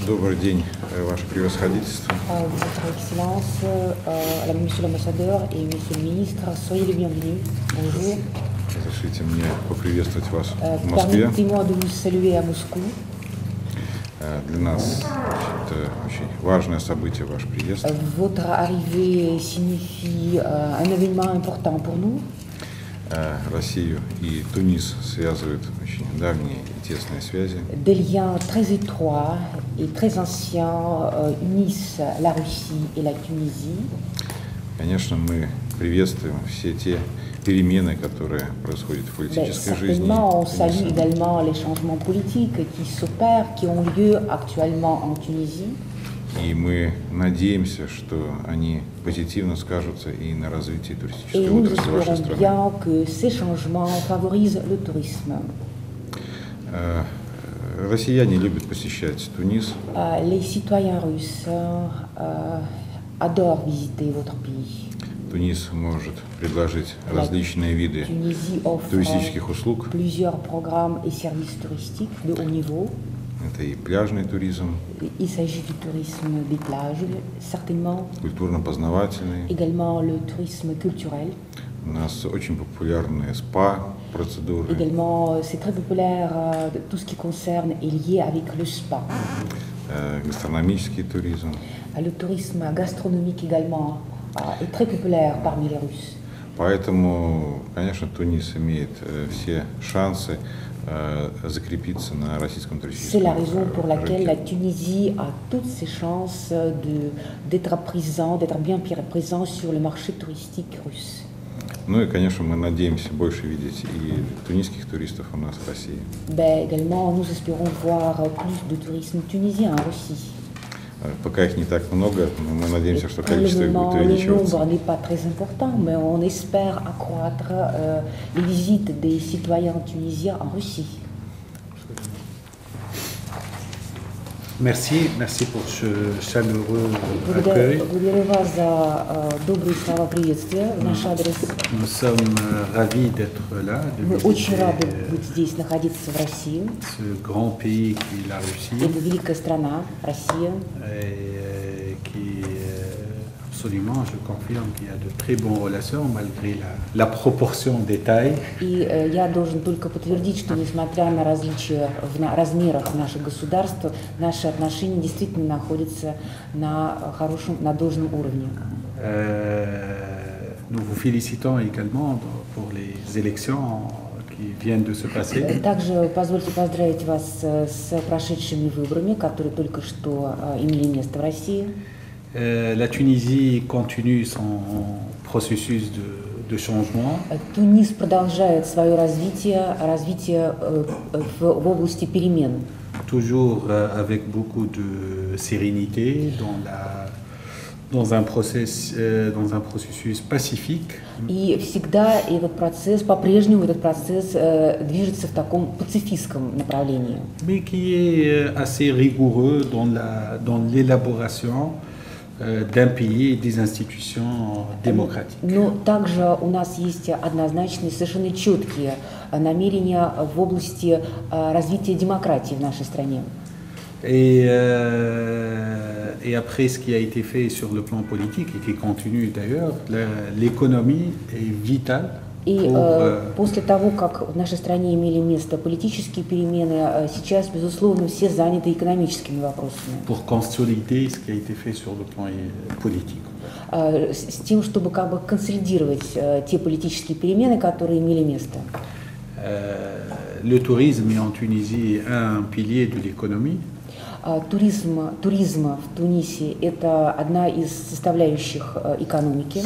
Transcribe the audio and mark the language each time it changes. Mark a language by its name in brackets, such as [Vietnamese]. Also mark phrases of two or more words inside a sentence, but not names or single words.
[Russian] Добрый день, Ваше Превосходительство. [French] Votre Excellence, Monsieur l'Ambassadeur et Monsieur le Ministre, soyez les bienvenus. Bonjour. [Russian] Разрешите мне поприветствовать вас в Москве. [French] Permettez-moi de vous saluer à Moscou. [Russian] Для нас это очень важное событие, ваш приезд. [French] Votre arrivée signifie un événement important pour nous. [Russian] Россию и Тунис связывают очень давние и тесные связи. [French] Des liens très étroits et très anciens unissent la Russie et la Tunisie. [Russian] Конечно, мы приветствуем все те перемены, которые происходят в политической жизни. [French] Certainement, on salue également les changements politiques qui s'opèrent, qui ont lieu actuellement en Tunisie. [Russian] И мы надеемся, что они позитивно скажутся и на развитии туристической [French] Et nous [Russian] отрасли вашей [French] espérons [Russian] страны. [French] bien que ces changements favorisent le tourisme. [Russian] Россияне любят посещать Тунис. [French] Les citoyens russes adorent visiter votre pays. [Russian] Тунис может предложить различные виды [French] Tunisie offre [Russian] туристических услуг. [French] plusieurs programmes et services touristiques de haut niveau. [Russian] Это и пляжный туризм, [French] Il s'agit du tourisme des plages, certainement, [Russian] культурно-познавательный. [French] également le tourisme culturel. [Russian] У нас очень популярные СПА-процедуры, [French] Également, c'est très populaire, tout ce qui concerne est lié avec le spa. [Russian] гастрономический туризм. [French] Le tourisme gastronomique également est très populaire parmi les Russes. [Russian] Поэтому, конечно, Тунис имеет все шансы закрепиться на российском [French] C'est la [Russian] туристическом [French] raison pour laquelle la [Russian] рынке. [French] Tunisie a toutes ses chances d'être présent, d'être bien présent sur le marché touristique russe. [Russian] Ну и, конечно, мы надеемся больше видеть и тунисских туристов у нас в России. [French] Ben, également, nous espérons voir plus de tourisme tunisien en Russie. [Russian] Пока их не так много, но мы надеемся, что [French] Pour le [Russian] количество их [French] moment, [Russian] будет [French] le [Russian] увеличиваться. [French] nombre n'est pas très important, mais on espère accroître les visites des citoyens tunisiens en Russie. Merci pour ce chaleureux accueil. [Russian] Благодарю вас за добрые слова приветствия в наш адрес. [French] Nous sommes ravis d'être là, de [Russian] Мы очень рады [French] visiter [Russian] быть здесь, находиться в России. [French] ce grand pays qui est la Russie [Russian] Это великая страна, Россия. [French] et qui absolument, je confirme qu'il y a de très bonnes relations malgré la proportion des tailles. [Russian] И я должен только подтвердить, что несмотря на различия в размерах наших государств, наши отношения действительно находятся на хорошем, на должном уровне. [French] Nous vous félicitons également pour les élections qui viennent de se passer. [Russian] Также позвольте поздравить вас с прошедшими выборами, которые только что имели место в России. [French] La Tunisie continue son processus de changement. [Russian] Тунис продолжает свое развитие в области перемен. [French] Toujours avec beaucoup de sérénité dans un processus pacifique. [Russian] И всегда этот процесс, по-прежнему этот процесс движется в таком пацифистском направлении. [French] Mais qui est assez rigoureux dans l'élaboration d'un pays et des institutions démocratiques. [Russian] Но также у нас есть однозначные, совершенно четкие намерения в области развития демократии в нашей стране. [French] Et après ce qui a été fait sur le plan politique et qui continue d'ailleurs, l'économie est vitale. [Russian] И после того, как в нашей стране имели место политические перемены, сейчас, безусловно, все заняты экономическими вопросами. [French] Pour consolider ce qui a été fait sur le plan politique. [Russian] С тем, чтобы как бы консолидировать те политические перемены, которые имели место. [French] Le tourisme en Tunisie est un pilier de l'économie. [Russian] Туризм в Тунисе – это одна из составляющих экономики.